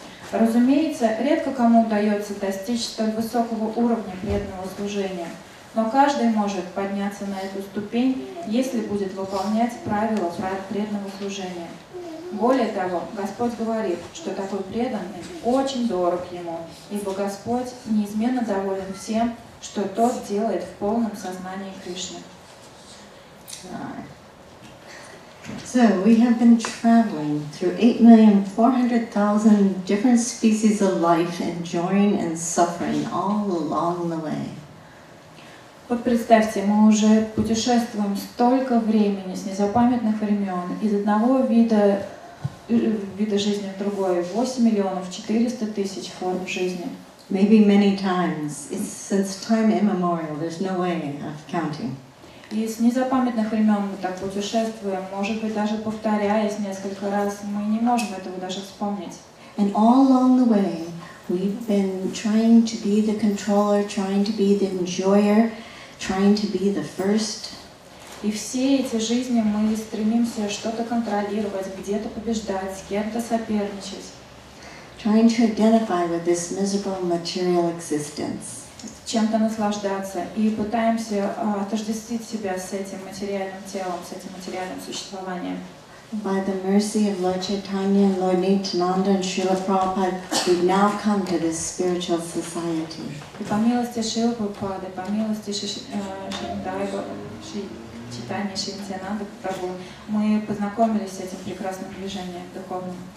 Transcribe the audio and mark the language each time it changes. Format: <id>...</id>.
<ru>Разумеется, редко кому удается достичь столь высокого уровня преданного служения, но каждый может подняться на эту ступень, если будет выполнять правила преданного служения. Более того, Господь говорит, что такой преданный очень дорог Ему, ибо Господь неизменно доволен всем, что тот делает в полном сознании Кришны.</ru> <en>So we have been traveling through 8,400,000 different species of life, enjoying and suffering all along the way.</en> <ru>Вот представьте, мы уже путешествуем столько времени, с незапамятных времен, из одного вида жизни в другой, 8,400,000 форм жизни.</ru> <en>Maybe many times. Since time immemorial, there's no way of counting.</en> <ru>И с незапамятных времен мы так путешествуем, может быть, даже повторяясь несколько раз, мы не можем этого даже вспомнить.</ru> <en>And all along the way, we've been trying to be the controller, trying to be the enjoyer, trying to be the first.</en> <ru>И все эти жизни мы стремимся что-то контролировать, где-то побеждать, с кем-то соперничать.</ru> <en>Trying to identify with this miserable material existence.</en> <ru>Чем-то наслаждаться и пытаемся отождествить себя с этим материальным телом, с этим материальным существованием.</ru> <en>By the mercy of Lord Chaitanya and Lord Nityananda and Srila Prabhupada, we've now come to this spiritual society.</en> <ru>И по милости Шрилы Прабхупады, по милости Чайтаньи Шри Нитьянанды Прабху, мы познакомились с этим прекрасным движением духовным.</ru>